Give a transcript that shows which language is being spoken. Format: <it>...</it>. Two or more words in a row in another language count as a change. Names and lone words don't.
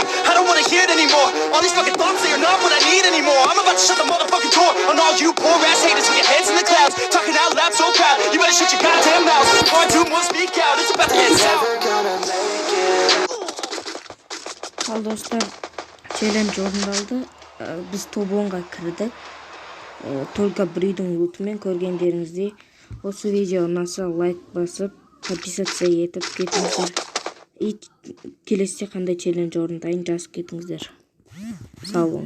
<en>I don't wanna hear it anymore. All these fucking thoughts, they are not what I need anymore. I'm about to shut the motherfucking door on all you poor ass haters with your heads in the clouds. Talking out loud so proud. You better shut your goddamn mouth. Before I do more, speak out. It's about to head south.</en> <kk>Al dostlar, челендж орындалды. Biz топ 10-ға кірдік. Только бір үйдің лутымен көргендеріңіздей. Осы видео ұнаса лайк басып, подписаться етіп кетіңіздер. И келесіде қандай челендж орындайын жазып кетіңіздер.</kk>